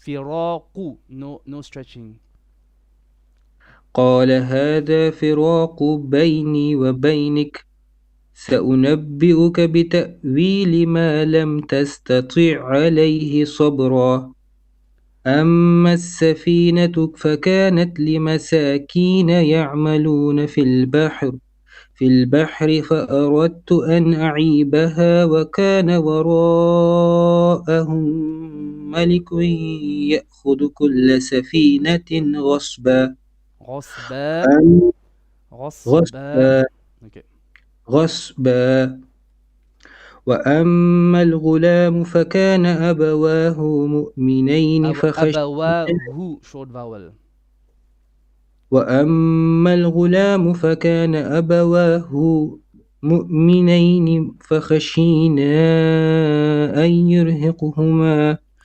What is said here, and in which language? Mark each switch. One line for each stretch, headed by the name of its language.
English: فراق no stretching.
Arabic: قال هذا فراق بيني وبينك سأنبئك بتأويل ما لم تستطع عليه صبرا. أما السفينة فكانت لمساكين يعملون في البحر في البحر فأردت أن أعيبها وكان وراءهم ملك يأخذ كل سفينة غصبا غصبا غصبا. غصبا
English: Okay.
Arabic: غصبا وأما الغلام فكان أبواه مؤمنين
English: أبواه short vowel.
Arabic: وأما الغلام فكان أبواه مؤمنين فخشينا أن يرهقهما